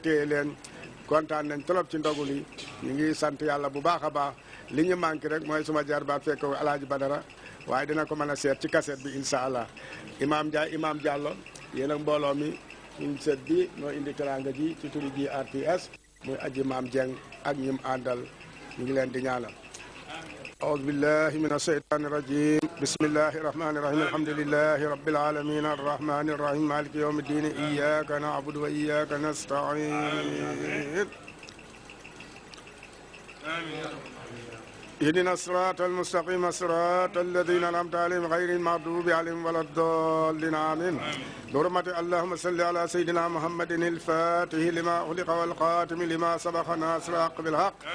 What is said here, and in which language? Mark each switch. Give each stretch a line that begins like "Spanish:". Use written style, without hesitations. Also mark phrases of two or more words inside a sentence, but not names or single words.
Wolof: téye leen kontaan nañ trop ci ndogu li ñu ngi sant yàlla bu baax a baax li ñu manqué rek mooy suma jarbaat fekk Alaaji Badara waaye dina ko mën a seet ci kaset bi
Arabic: إن شاء الله
Wolof: Imam Ndiaye Imam Diallo yéen ak mbooloo mi suñ set bi noo indi teranga ji ci turi Grts muy aji Maam Dieng ak ñim àndal ñu ngi leen di ñaanal
Arabic: أعوذ بالله من الشيطان الرجيم بسم الله الرحمن الرحيم الحمد لله رب العالمين الرحمن الرحيم مالك يوم الدين إياك نعبد وإياك نستعين اهدنا الصراط المستقيم صراط الذين أنعمت عليهم غير المغضوب عليهم ولا الضالين آمين برحمة اللهم صل على سيدنا محمد الفاتح لما أغلق والخاتم لما سبق ناصر الحق بالحق